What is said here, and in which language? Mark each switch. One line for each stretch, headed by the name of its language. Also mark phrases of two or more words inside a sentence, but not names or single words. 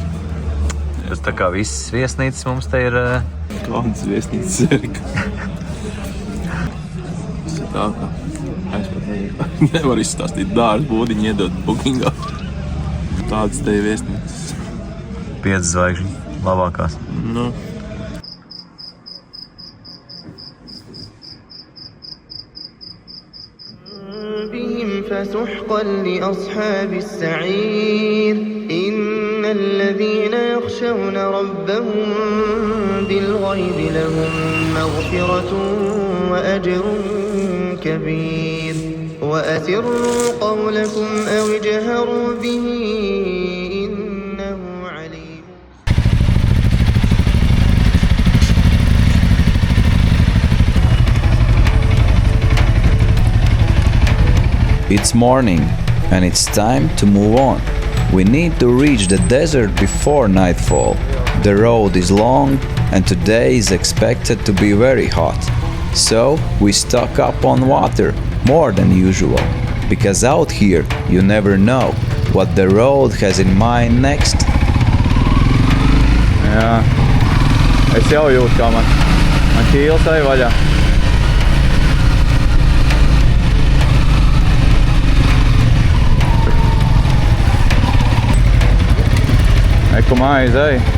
Latvian: Tas tā kā visas viesnīcas mums te ir... Kādas viesnīcas, Erika? tā kā es pat nezinu, nevaru izstāstīt dārzu būdiņu iedot bookingā. Tādas te viesnīcas. 5 zvaigžņu, labākās. Nu.
Arabic: فسحقا لأصحاب السعير إن الذين يخشون ربهم بالغيب لهم مغفرة وأجر كبير وأسروا قولكم أو اجهروا به إنه عليم.
English: It's morning, and it's time to move on. We need to reach the desert before nightfall. The road is long, and today is expected to be very hot. So we stock up on water, more than usual, because out here you never know what the road has in mind next.
Latvian: Jā, es jau jūtu, kā man ķīles ej vaļā. Eku mājas ej.